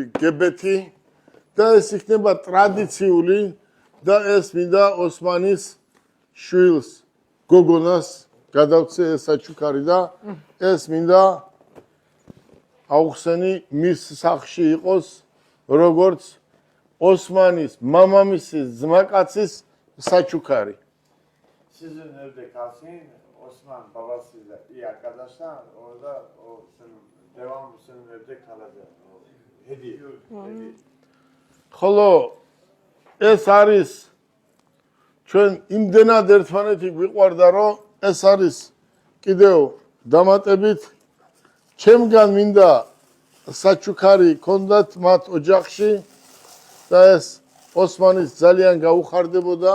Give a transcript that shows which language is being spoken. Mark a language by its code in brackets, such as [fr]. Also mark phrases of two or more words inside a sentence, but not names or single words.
[ka] გებეთი და ეს იქნება ტრადიციული და ეს მინდა ოსმანის შვილს, გოგონას გადავცე ეს საჩუქარი და ეს მინდა აუხსენი მის სახლში იყოს როგორც ოსმანის მამამისის ძმაკაცის საჩუქარი. [tr] Sizin evde kalsın, Osman babasıyla iyi arkadaşlar, orada o senin devamlı senin evde kalacak. O hediye. [ka] ხოლო ეს არის ჩვენ იმდენად ერთმანეთი გვიყვარდა, რომ ეს არის კიდევ დამატებით ჩემგან მინდა საჩუქარი ქონდათ მათ ოჯახში და ეს ოსმანის ძალიან გაუხარდებოდა.